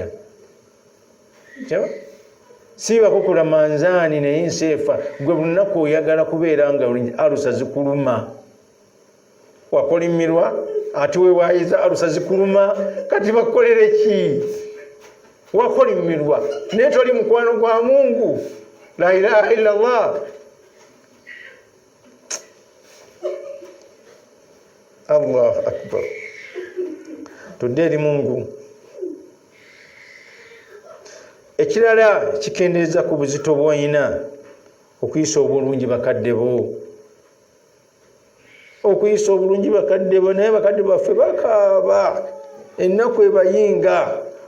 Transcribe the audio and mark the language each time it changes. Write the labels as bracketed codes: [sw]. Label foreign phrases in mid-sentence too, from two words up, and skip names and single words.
[lg] Kyaba siibako kulamanzaani naye nseefa. Gwe buli lunaku oyagala kubeera nga alusa zikuluma. Wakolimirwa ate weewaayiza alusa zikuluma. Kati bakolere ki? Wakolimirwa naye toli mukwano gwa Mungu. [ar] لا إله إلا الله. الله أكبر. [lg] Tudde eri Mungu. Ekirala kikendeeza ku buzito bw'olina okuyisa obulungi bakadde bo. Okuyisa obulungi bakadde bo, naye bakadde baffe bakaaba ennaku ebayinga.